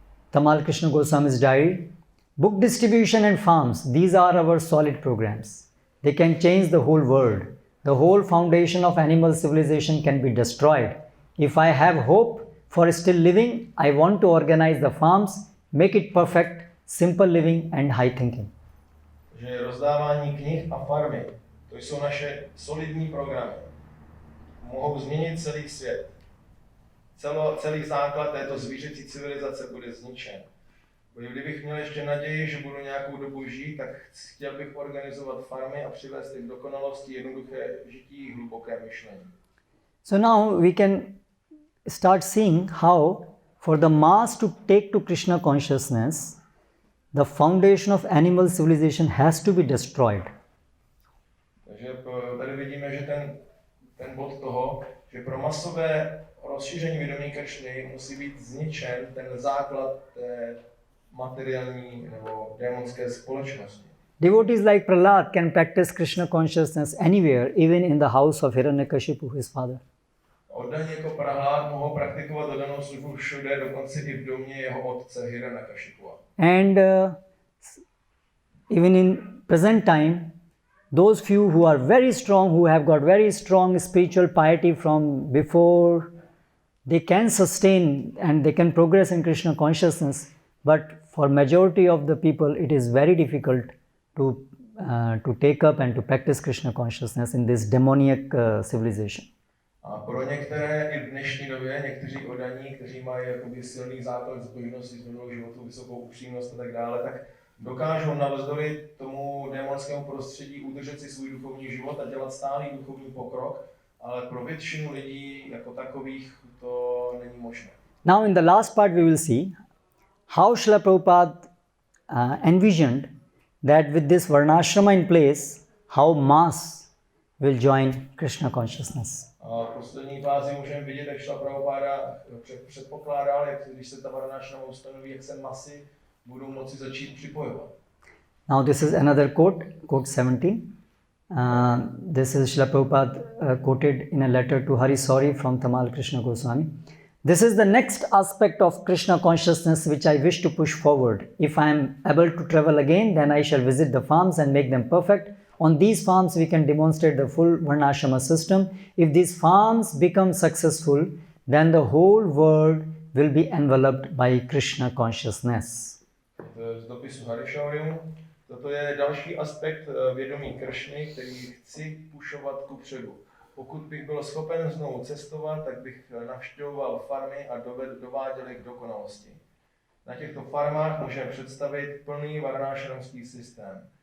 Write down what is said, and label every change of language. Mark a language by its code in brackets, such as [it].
[en] Tamal Krishna Goswami's diary. Book distribution and farms, these are our solid programs. They can change the whole world. The whole foundation of animal civilization can be destroyed. If I have hope for still living, I want to organize the farms, make it perfect, simple living and high thinking. [cs] Že rozdávání knih a farmy, to jsou naše solidní programy. Mohou změnit celý svět. Celý základ této zvířecí civilizace bude zničen. Kdybych měl ještě naději, že budu nějakou dobu žít, tak chtěl bych organizovat farmy a přivést k dokonalosti jednoduché žití, hluboké myšlení. [en] So now we can start seeing how for the mass to take to Krishna consciousness, the foundation of animal civilization has to be destroyed. [cs] Takže tady vidíme, že ten bod toho, že pro masové rozšíření vědomí Kršny musí být zničen ten základ té materiální nebo démonské společnosti. [en] Devotees like Prahlad can practice Krishna consciousness anywhere, even in the house of Hiranyakashipu, his father. [cs] Oddaní jako Prahlad mohou praktikovat oddanou službu všude, dokonce i v domě jeho otce Hiranyakashipuva. [en] And even in present time, those few who are very strong, who have got very strong spiritual piety from before, they can sustain and they can progress in Krishna consciousness. But for majority of the people, it is very difficult to take up and to practice Krishna consciousness in this demoniac civilization. [cs] A pro některé i v dnešní době, někteří oddaní, kteří mají jakoby silný základ zbožnosti, smyslu životu, vysokou upřímnost a tak dále, tak dokážou navzdory tomu démonskému prostředí udržet si svůj duchovní život a dělat stálý duchovní pokrok, ale pro většinu lidí jako takových to není možné. [en] Now in the last part we will see how Srila Prabhupada envisioned that with this Varnashrama in place, how mass will join Krishna consciousness. [cs] A v poslední fázi můžeme vidět, jak Srila Prabhupada předpokládal, jak když se ta Varnashrama ustanoví, jak se masy budou moci začít připojovat. [en] Now this is another quote, quote 17. This is Srila Prabhupada quoted in a letter to Hari Sauri from Tamal Krishna Goswami. This is the next aspect of Krishna consciousness which I wish to push forward. If I am able to travel again, then I shall visit the farms and make them perfect. On these farms we can demonstrate the full Varnashrama system. If these farms become successful, then the whole world will be enveloped by Krishna consciousness. [cs] Z dopisu Harishaurimu. Toto je další aspekt vědomí Kršny, který chci pušovat kupředu. Pokud bych byl schopen znovu cestovat, tak bych navštěvoval farmy a dováděl je k dokonalosti. Na těchto farmách můžeme představit plný varnášramský systém.